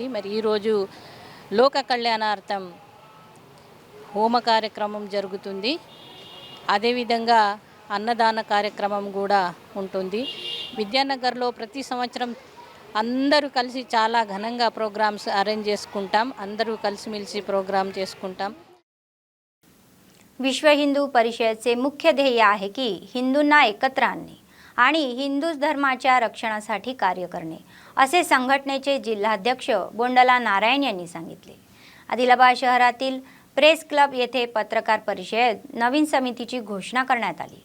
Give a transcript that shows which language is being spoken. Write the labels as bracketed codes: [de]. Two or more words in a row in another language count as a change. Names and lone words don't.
[te] మరి ఈరోజు లోక కళ్యాణార్థం హోమ కార్యక్రమం జరుగుతుంది. అదేవిధంగా అన్నదాన కార్యక్రమం కూడా ఉంటుంది. విద్యానగర్లో ప్రతి సంవత్సరం అందరూ కలిసి చాలా ఘనంగా ప్రోగ్రామ్స్ అరేంజ్ చేసుకుంటాం. అందరూ కలిసిమెలిసి प्रोग्राम చేసుకుంటాం. [mr] विश्व हिंदू परिषदचे मुख्य ध्येय आहे की हिंदूंना एकत्र आणणे आणि हिंदू धर्माच्या रक्षणासाठी कार्य करणे, असे संघटनेचे जिल्हाध्यक्ष बोंडला नारायण यांनी सांगितले. आदिलाबाद शहरातील प्रेस क्लब येथे पत्रकार परिषद नवीन समितीची घोषणा करण्यात आली.